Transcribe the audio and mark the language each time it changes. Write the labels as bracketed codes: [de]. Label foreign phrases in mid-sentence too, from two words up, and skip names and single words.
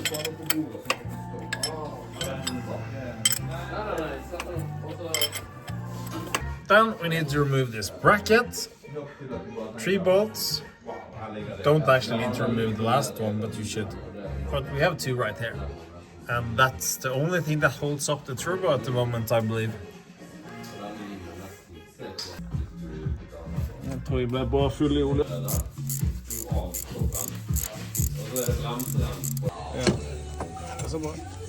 [en] Then we need to remove this bracket. 3 bolts. Don't actually need to remove the last one, but you should. But we have 2 right here. And that's the only thing that holds up the turbo at the moment, I believe. [no] Jeg tror jeg ble bare full I olje. Ja. Det er så bra.